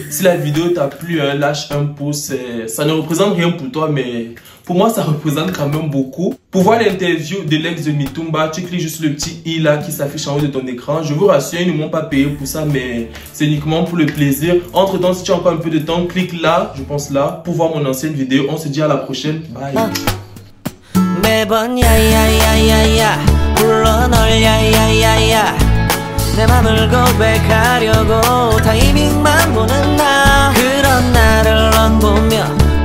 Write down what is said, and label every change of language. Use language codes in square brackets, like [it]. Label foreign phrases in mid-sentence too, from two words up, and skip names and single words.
[fr] Si la vidéo t'a plu, lâche un pouce. Ça ne représente rien pour toi, mais pour moi, ça représente quand même beaucoup. Pour voir l'interview de l'ex de Mitumba, tu cliques juste le petit i là qui s'affiche en haut de ton écran. Je vous rassure, ils ne m'ont pas payé pour ça, mais c'est uniquement pour le plaisir. Entre temps, si tu as encore un peu de temps, clique là, je pense là, pour voir mon ancienne vidéo. On se dit à la prochaine. Bye. [ko] 매번 야야야야야 불러 널 야야야야 내 맘을 고백하려고 타이밍만 보는 나 그런 나를 넌 보며